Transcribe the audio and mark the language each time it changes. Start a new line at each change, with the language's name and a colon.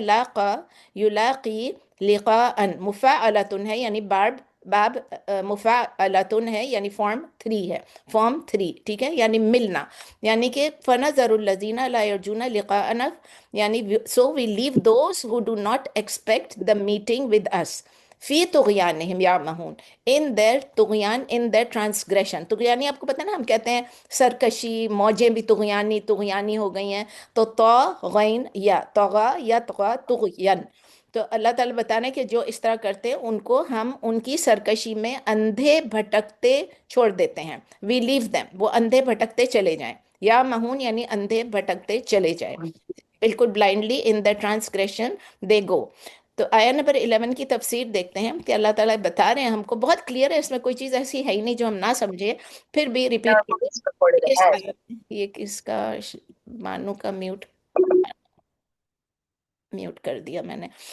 Urdu: لاقا یلاقی لقاءن مفاعلتن ہے یعنی باب مفاعلتن ہے یعنی فارم 3 ہے، فارم 3، ٹھیک ہے، یعنی ملنا.
English: یعنی کہ
Arabic: فنظر الذین لا یرجون لقاءنا
English: یعنی so we leave those who do not expect the meeting with us
Arabic: فی طغیانہم یعمہون،
English: in their طغیان، in their transgression.
Urdu: طغیانی آپ کو پتہ ہے نا، ہم کہتے ہیں سرکشی، موجیں بھی طغیانی ہو گئی ہیں، تو طاغین یا طغا یا طغا طغین. تو اللہ تعالیٰ بتانے کہ جو اس طرح کرتے ہیں ان کو ہم ان کی سرکشی میں اندھے بھٹکتے چھوڑ دیتے ہیں.
English: we leave them،
Urdu: وہ اندھے بھٹکتے چلے جائیں. یا مہون یعنی اندھے بھٹکتے چلے جائیں، بالکل
English: Blindly in the transgression they go.
Urdu: تو آیا نمبر 11 کی تفسیر دیکھتے ہیں کہ اللہ تعالیٰ بتا رہے ہیں ہم کو، بہت کلیئر ہے، اس میں کوئی چیز ایسی ہے ہی نہیں جو ہم نہ سمجھے. پھر بھی ریپیٹ کرتے ہیں. یہ کس کا مانو کا میوٹ کر دیا میں نے.